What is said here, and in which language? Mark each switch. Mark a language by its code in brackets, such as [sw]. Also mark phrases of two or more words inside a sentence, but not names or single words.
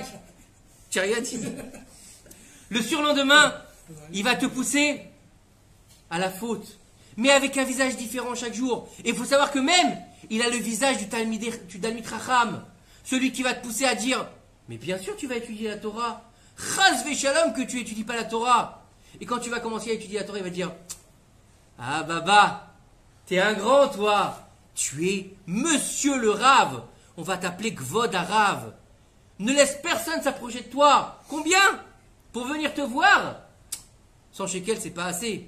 [fr] Tu n'as rien dit. Le surlendemain, il va te pousser à la faute. Mais avec un visage différent chaque jour. Et il faut savoir que même, il a le visage du [he] תלמיד חכם. [fr] Celui qui va te pousser à dire, mais bien sûr tu vas étudier la Torah. [he] חס ושלום [fr] que tu n'étudies pas la Torah. Et quand tu vas commencer à étudier la Torah, il va dire, ah Baba, t'es un grand toi. Tu es Monsieur le Rav. On va t'appeler [he] כבוד הרב. [fr] Ne laisse personne s'approcher de toi. Combien? Pour venir te voir? 100 shekels, c'est pas assez.